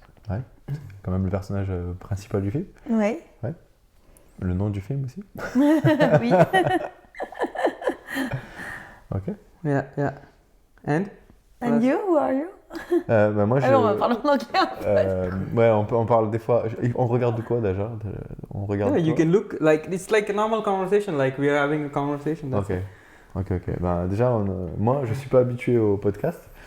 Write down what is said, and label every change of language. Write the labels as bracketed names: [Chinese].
[French] Ouais, quand même le personnage principal du film. Ouais. Le nom du film aussi. Oui. Ok. [English] Yeah, yeah. And? And you, who are you? [French] Moi, Alors, on va parler en anglais. ouais, on parle des fois... On regarde de quoi déjà? On regarde [English] Yeah, you [French] quoi? [English] can look like it's like a normal conversation, like we are having a conversation. That's [French] Ok. Ben, déjà, moi, je suis pas habitué au podcast.